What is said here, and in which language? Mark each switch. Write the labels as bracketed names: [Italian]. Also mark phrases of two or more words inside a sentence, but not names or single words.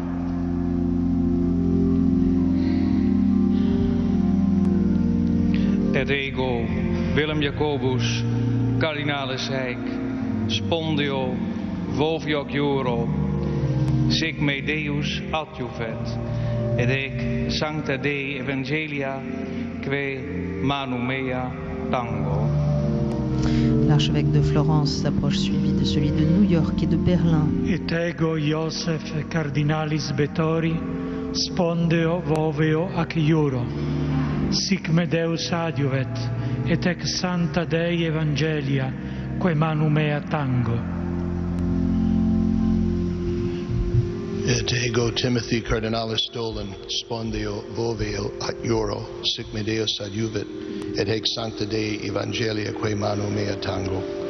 [Latin] Et ego Willem Jacobus Cardinalis Eijk, spondeo voveo ac iuro, sic me Deus adjuvet, et hec sancta Dei Evangelia, quae manu mea tango. [French] L'archevêque de Florence s'approche suivi de celui de New York et de Berlin. [Latin] Et ego Iosef Cardinalis Bettori, spondeo voveo ac iuro, sic me Deus adjuvet, et ex sancta Dei Evangelia, quae manu mea tango. Et ego Timothy Cardinalis Dolan, spondeo voveo ac iuro, sic me Deus adjuvet, et hec sancta Dei Evangelia, quae manu mea tango.